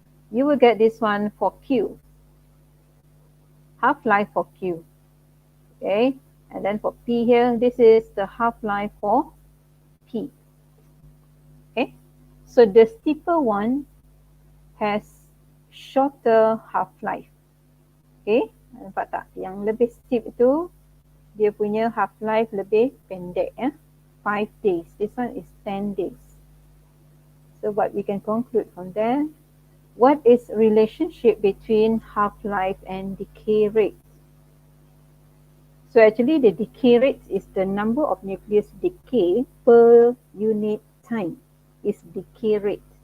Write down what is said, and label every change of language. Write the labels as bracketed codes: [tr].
[en] You will get this one for Q. Half-life for Q. Okay. And then for P here, this is the half-life for P. Okay. So the steeper one has shorter half-life. [ms] Okay, nampak tak? Yang lebih steep itu, dia punya half-life lebih pendek. [en] 5 days. This one is 10 days. So what we can conclude from there, what is relationship between half-life and decay rate? So actually the decay rate is the number of nucleus decay per unit time. Is decay rate.